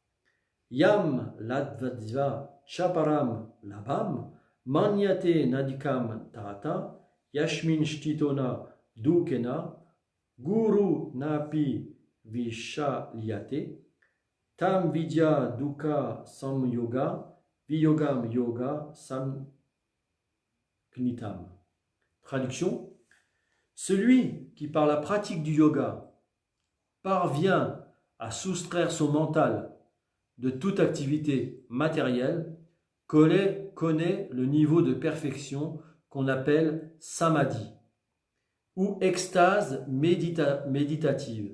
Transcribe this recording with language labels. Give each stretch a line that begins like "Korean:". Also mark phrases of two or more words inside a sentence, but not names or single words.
Sanskrit: yam ladvadva chaparam labam Manyate nadikam tata, yashmin shtitona dukena, guru napi vishalyate, tam vidya dukkha samyoga, viyogam yoga samknitam.
French: Traduction. Celui qui par la pratique du yoga parvient à soustraire son mental de toute activité matérielle, connaît le niveau de perfection qu'on appelle samadhi ou extase méditative.